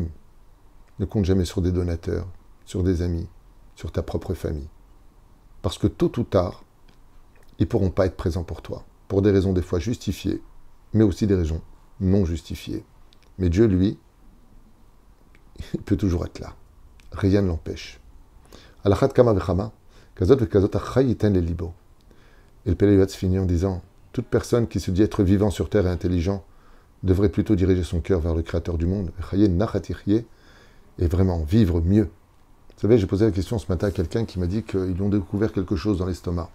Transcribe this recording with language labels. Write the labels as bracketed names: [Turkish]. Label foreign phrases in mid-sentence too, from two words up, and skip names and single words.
[French] Ne compte jamais sur des donateurs, sur des amis, sur ta propre famille. Parce que tôt ou tard, ils ne pourront pas être présents pour toi, pour des raisons des fois justifiées, mais aussi des raisons non justifiées. Mais Dieu, lui, il peut toujours être là. Rien ne l'empêche. [Hebrew] על אחת כמה וכמה כזאת וכזאת החי יתן אל לבו. [French] Et le Pélé Yoetz finit en disant, toute personne qui se dit être vivant sur terre et intelligent devrait plutôt diriger son cœur vers le Créateur du monde, et vraiment vivre mieux. Vous savez, j'ai posé la question ce matin à quelqu'un qui m'a dit qu'ils ont découvert quelque chose dans l'estomac.